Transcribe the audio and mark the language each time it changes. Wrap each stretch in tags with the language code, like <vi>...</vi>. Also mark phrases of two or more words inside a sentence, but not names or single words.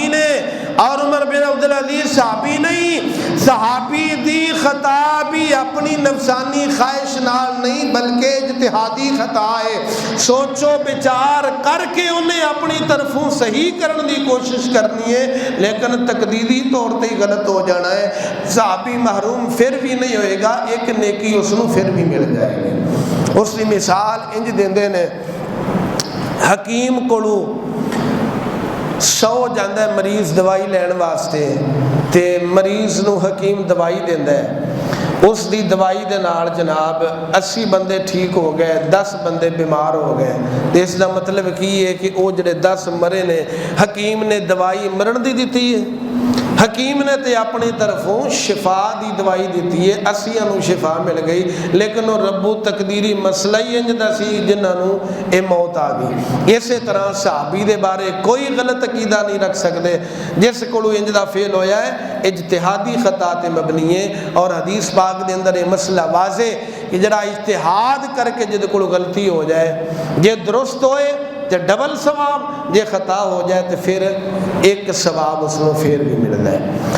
<pa>نے اور عمر بن عبدالعزیز صحابی نہیں، صحابی دی خطا بھی اپنی نفسانی خواہش نال نہیں بلکہ اجتہادی خطا ہے، سوچو بچار کر کے انہیں اپنی طرفوں صحیح کرنے دی کوشش کرنی ہے لیکن تقدیری طور تے غلط ہو جانا ہے، صحابی محروم پھر بھی نہیں ہوئے گا، ایک نیکی اس نو پھر بھی مل جائے گی۔ اس کی مثال انج دیندے نے، حکیم کولو 100 جاندہ ہے مریض دوائی لین واسطے تے مریض نو حکیم دوائی دیندہ ہے، اس دی دوائی دے نال جناب 80 بندے ٹھیک ہو گئے، 10 بندے بیمار ہو گئے، تے اس دا مطلب کی ہے کہ وہ جڑے 10 مرے نے حکیم نے دوائی مرن دی دیتی ہے، حکیم نے تے اپنی طرفوں شفا دی دوائی دیتی ہے، 80 نو شفا مل گئی، لیکن وہ ربو تقدیری مسئلہ ہی انج دا سی جنہاں نو اے موت آ گئی۔ اسی طرح صحابی دے بارے کوئی غلط عقیدہ نہیں رکھ سکتے، جس کولو انج دا فعل ہویا ہے اجتہادی خطا تے مبنی ہے، اور حدیث پاک دے اندر یہ مسئلہ واضح کہ جڑا اجتہاد کر کے جد کو غلطی ہو جائے جے درست ہوئے تو ڈبل ثواب، جے خطا ہو جائے تو پھر ایک ثواب</pa> <ur>اس کو پھر بھی ملتا ہے۔</ur>